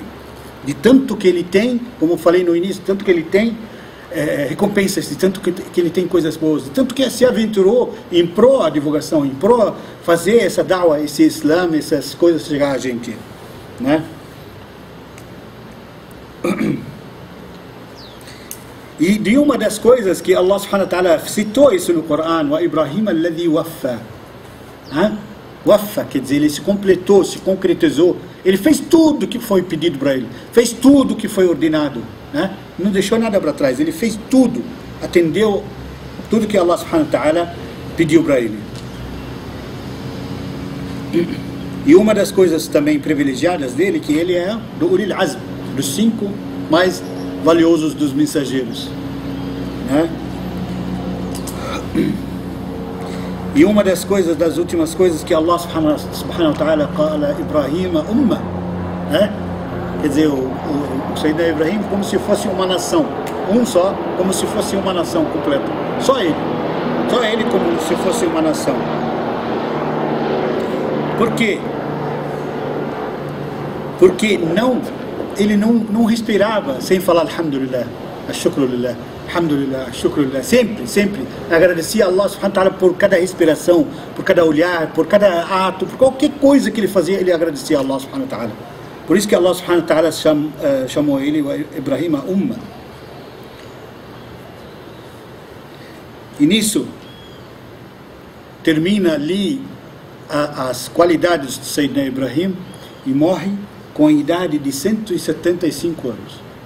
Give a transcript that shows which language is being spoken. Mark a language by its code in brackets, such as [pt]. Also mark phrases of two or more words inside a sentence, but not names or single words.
[pt] De tanto que ele tem, como eu falei no início, tanto que ele tem recompensas, de tanto que ele tem coisas boas, de tanto que se aventurou em pró a divulgação, em pró fazer essa da'wah, esse Islã, essas coisas chegar a gente, né? E de uma das coisas que [ar] الله سبحانه وتعالى [pt] citou isso no Corão, [ar] وإبراهيم الذي وفى. [pt] Waffa, quer dizer, ele se completou, se concretizou. Ele fez tudo que foi pedido para ele, fez tudo que foi ordenado, né? Não deixou nada para trás, ele fez tudo, atendeu tudo que [ar] الله سبحانه وتعالى [pt] pediu para ele. E uma das coisas também privilegiadas dele, que ele é do [ar] أولي العزم, [pt] dos 5 mais valiosos dos mensageiros, né? E uma das coisas, das últimas coisas que [ar] الله سبحانه وتعالى قال إبراهيم أمة, [pt] né? Quer dizer, o Sayyidina Ibrahim como se fosse uma nação, um só, como se fosse uma nação completa, só ele como se fosse uma nação. Por quê? Porque ele não respirava sem falar [ar] الحمد لله، الشكر لله، الحمد لله، شكر لله, [pt] sempre agradecia a [ar] الله سبحانه وتعالى [pt] por cada respiração, por cada olhar, por cada ato, por qualquer coisa que ele fazia, ele agradecia a [ar] الله سبحانه وتعالى. [pt] Por isso que [ar] الله سبحانه وتعالى [pt] chamou ele [ar] إبراهيم أمة. [pt] E nisso termina ali as qualidades de Sayyidina Ibrahim e morre com a idade de 175 anos.